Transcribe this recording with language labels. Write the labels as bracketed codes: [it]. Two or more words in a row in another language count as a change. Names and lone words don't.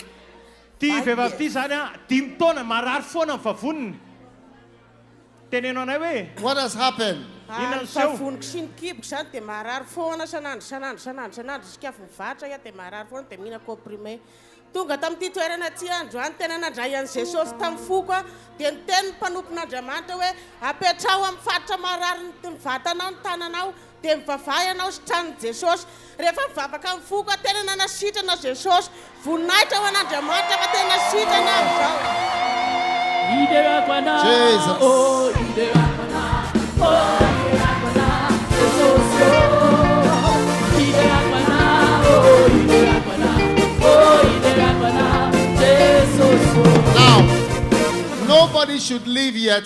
[mg] Ty vehivavy ty zany a 5 taona marary foana ny vavoniny. Tenenao anay hoe [en] What has happened? [mg] Savoniko sy ny kiboko zany dia marary foana sanandro isika mivatra ia dia marary foana dia mihina comprimé. Tonga tamin'ity toerana ty androany tena nandray an'i Jesosy tamin'ny foko a dia niteny ny mpanompon'Andriamanitra hoe apetrao amin'ny faritra marary ny vatanao ny tananao dia mivavahy anao sy tranon'i Jesosy. Rehefa mivavaka amin'ny foko a tena nanasitrana Jesosy voninahitra ho an'Andriamanitra fa tena sitrana amin'izao. [en] Jesus. Now, nobody should leave yet.